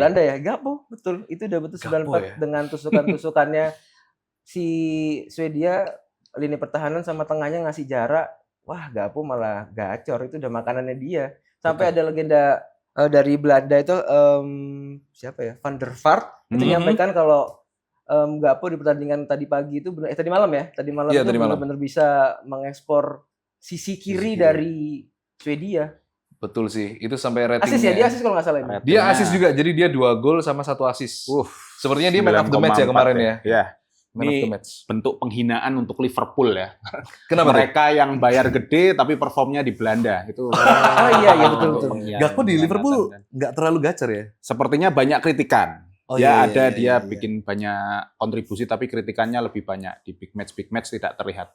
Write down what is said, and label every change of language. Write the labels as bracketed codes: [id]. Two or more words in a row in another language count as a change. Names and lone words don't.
[id] Belanda ya, Gakpo, betul. Itu udah betul Gakpo 94 ya? dengan tusukan-tusukannya si Swedia, lini pertahanan sama tengahnya ngasih jarak. Wah, Gakpo malah gacor, itu udah makanannya dia. Sampai ada legenda dari Belanda itu siapa ya? Van der Vaart itu nyampaikan kalau Gakpo di pertandingan tadi pagi itu tadi malam ya. Tadi malam Iya, itu tadi malam. benar-benar bisa mengekspor sisi kiri dari Swedia. Betul sih. Itu sampai ratingnya. Asis ya, dia asis kalau nggak salah ini. Dia asis juga. Jadi dia 2 gol sama 1 asis. Sepertinya dia [en] man of the match [id] ya kemarin ya. Ya. [en] Man of the [id] Ini [en] match. [id] bentuk penghinaan untuk Liverpool ya. Kenapa? Mereka yang bayar gede tapi performnya di Belanda. Itu. Oh iya betul. Gakpo di Liverpool nggak terlalu gacor ya? Sepertinya banyak kritikan. Oh, Ya iya, ada iya, dia iya. bikin banyak kontribusi tapi kritikannya lebih banyak di [en] big match [id] tidak terlihat.